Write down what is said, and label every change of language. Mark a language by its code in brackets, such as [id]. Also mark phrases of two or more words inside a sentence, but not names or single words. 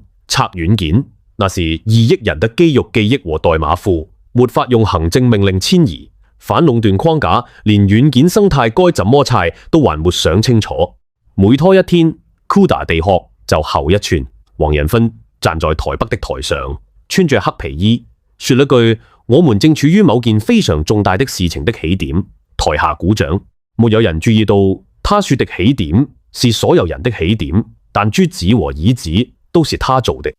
[zh] 拆軟件，那是2億人的肌肉記憶和代碼庫，沒法用行政命令遷移。反壟斷框架連軟件生態該怎麼拆都還沒想清楚。每拖一天 ，CUDA 地殼就後一寸。黃仁勳站在台北的台上，穿着黑皮衣，說了句：我們正處於某件非常重大的事情的起點。台下鼓掌，沒有人注意到。他說的起點是所有人的起點，但珠子和椅子都是他做的。